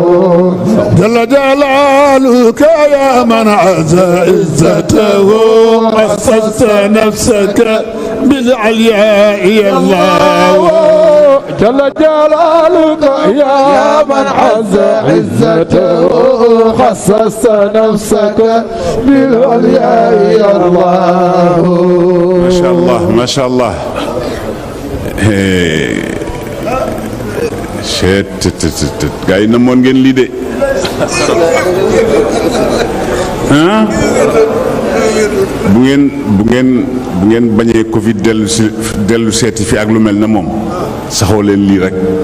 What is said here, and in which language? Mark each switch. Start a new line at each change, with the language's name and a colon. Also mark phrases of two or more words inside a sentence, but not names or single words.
Arabic: جل جلالك يا من عز عزته قصصت نفسك بالعلياء يا الله جل جلالك يا من عز عزته خصصت نفسك بالعلياء يا الله ما شاء الله ما شاء الله
Wolof: gaa yi namoon ngeen lii de ah bu ngeen bañee Covid dellu seeti fi ak lu mel na moom saxoo leen lii rek